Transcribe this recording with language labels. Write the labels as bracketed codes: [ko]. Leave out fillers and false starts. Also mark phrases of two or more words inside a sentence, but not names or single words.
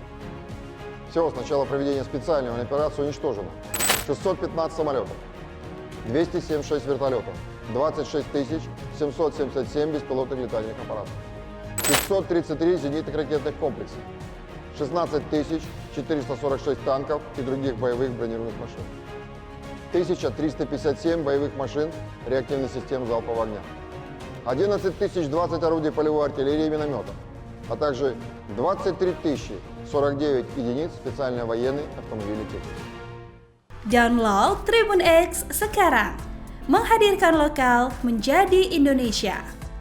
[ru] Всего с начала проведения специальной операции уничтожено 615 самолетов, 276 вертолетов, 26 777 беспилотных летательных аппаратов, 533 зенитных ракетных комплексов, 16 446 танков и других боевых бронированных машин, 1357 боевых машин реактивных систем залпового огня, 11 020 орудий полевой артиллерии и минометов, а также 23 049 единиц специальной военной автомобильной техники. [id] Download Tribun X sekarang, menghadirkan lokal menjadi Indonesia.